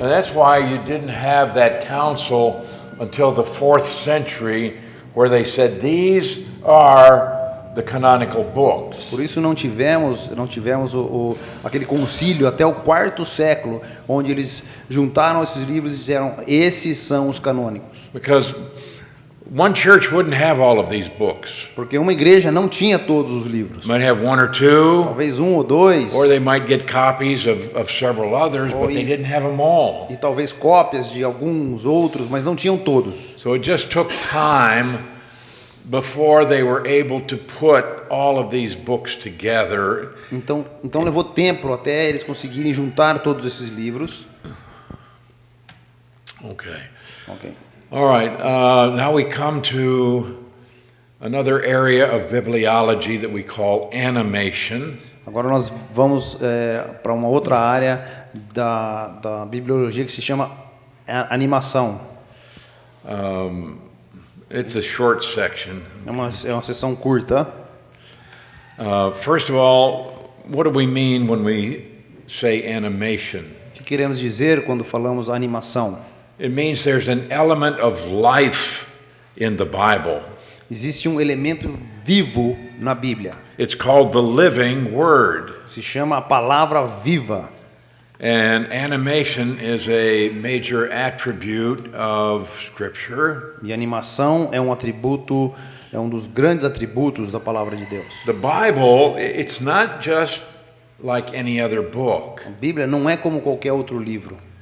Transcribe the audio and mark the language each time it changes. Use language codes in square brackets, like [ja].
[en] And that's why you didn't have that council until the 4th century where they said these are the canonical books. [pt] Por isso não tivemos aquele concílio até o 4º século, onde eles juntaram esses livros e disseram, esses são os canônicos. [en] Because one church wouldn't have all of these books. [pt] Porque uma igreja não tinha todos os livros. [en] Might have one or two, [pt] Talvez um ou dois, [en] or they might get copies of several others, but they didn't have them all. [pt] e talvez cópias de alguns outros, mas não tinham todos. [en] So it just took time before they were able to put all of these books together. [pt] Então levou tempo até eles conseguirem juntar todos esses livros. [en] Okay. [pt] Ok. [en] All right. Now we come to another area of bibliology that we call animation. [pt] Agora nós vamos para uma outra área da bibliologia que se chama animação. [en] It's a short section. [pt] É uma seção curta. [en] First of all, what do we mean when we say animation? [pt] O que queremos dizer quando falamos animação? [en] It means there's an element of life in the Bible. [pt] Existe um elemento vivo na Bíblia. [en] It's called the living word. [pt] Se chama a palavra viva. [en] And animation is a major attribute of Scripture. [pt] E animação é um atributo é um dos grandes atributos da palavra de Deus. [en] The Bible, it's not just like any other book. [pt] A Bíblia não é como qualquer outro livro.